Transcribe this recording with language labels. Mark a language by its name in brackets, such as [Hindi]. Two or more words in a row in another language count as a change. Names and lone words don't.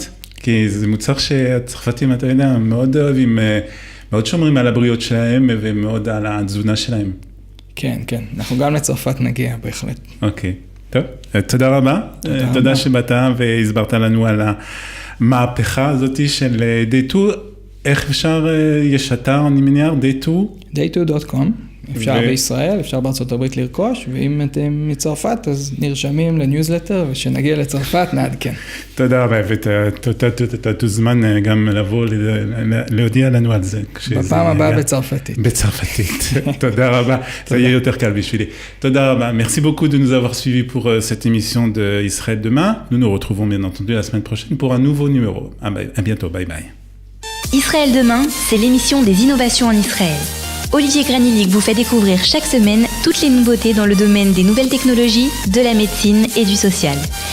[Hebrew] כי זה מוצר שהצרפתים, אתה יודע, מאוד אוהבים, מאוד שומרים על הבריאות שלהם ומאוד על התזונה שלהם. כן, כן. אנחנו גם לצרפת נגיע, בהחלט. אוקיי. טוב, תודה רבה. תודה שבאת והסברת לנו על המהפכה הזאת של Day2. איך אפשר, יש אתר, אני מניח, Day2? Day2.com. אפשר בישראל, אפשר בארצות הברית לרכוש, ואם אתם מצרפת, אז נרשמים לניוזלטר, ושנגיע לצרפת, נעדכן. תודה רבה, ואתה תוזמן גם לבוא להודיע לנו על זה. בפעם הבאה בצרפתית. בצרפתית, תודה רבה, זה יהיה יותר קל בשבילי. תודה רבה, [French] merci beaucoup de nous avoir suivis pour cette émission de Israël demain. Nous nous retrouvons bien entendu la semaine prochaine pour un nouveau numéro. À bientôt, [English] bye bye. [French] Israël demain, c'est l'émission des innovations en Israël. Olivier Granilic vous fait découvrir chaque semaine toutes les nouveautés dans le domaine des nouvelles technologies, de la médecine et du social.